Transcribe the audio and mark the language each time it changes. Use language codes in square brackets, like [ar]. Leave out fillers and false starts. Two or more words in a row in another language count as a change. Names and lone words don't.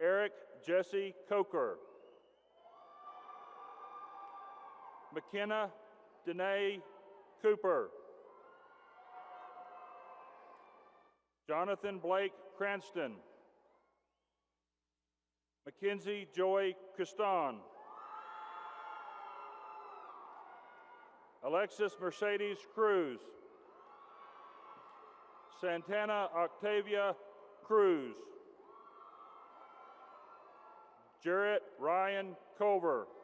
[en] Eric Jesse Coker. McKenna Danae Cooper. Jonathan Blake Cranston. Mackenzie Joy Custon. Alexis Mercedes Cruz. Santana Octavia Cruz. Jarrett Ryan Culver.